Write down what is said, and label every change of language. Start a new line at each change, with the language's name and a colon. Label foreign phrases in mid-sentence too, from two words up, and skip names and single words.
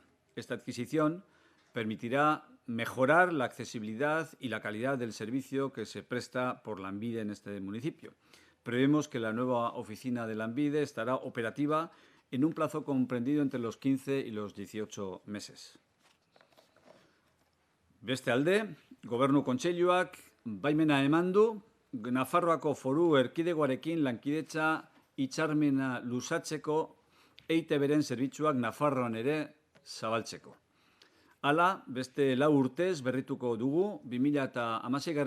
Spanish: Esta adquisición permitirá mejorar la accesibilidad y la calidad del servicio que se presta por Lanbide en este municipio. Prevemos que la nueva oficina de Lanbide estará operativa en un plazo comprendido entre los 15 y los 18 meses.
Basque: Beste alde, Gobernu Kontseiluak baimena eman du Nafarroako Foru Erkidegoarekin lankidetza hitzarmena luzatzeko EITB-ren zerbitzuak Nafarroan ere zabaltzeko. Hala, beste 4 urtez berrituko dugu 2016.